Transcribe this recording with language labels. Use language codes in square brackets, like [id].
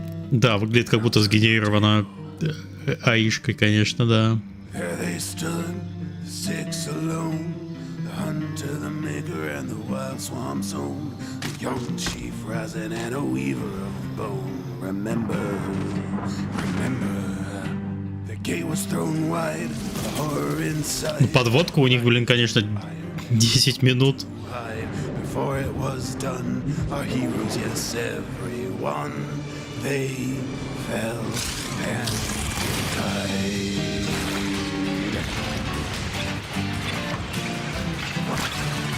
[ru] Да, выглядит как будто сгенерировано АИшкой, конечно, да. [en] There they stood, the six alone, the hunter, the maker, and the wild swamp's own, the young chief Ryzen and a weaver of bone. Remember, the gate was thrown wide, the horror inside. [ru] Подводка у них, блин, конечно, 10 минут. [en] Before it was done, our heroes, yes, everyone, they fell and died.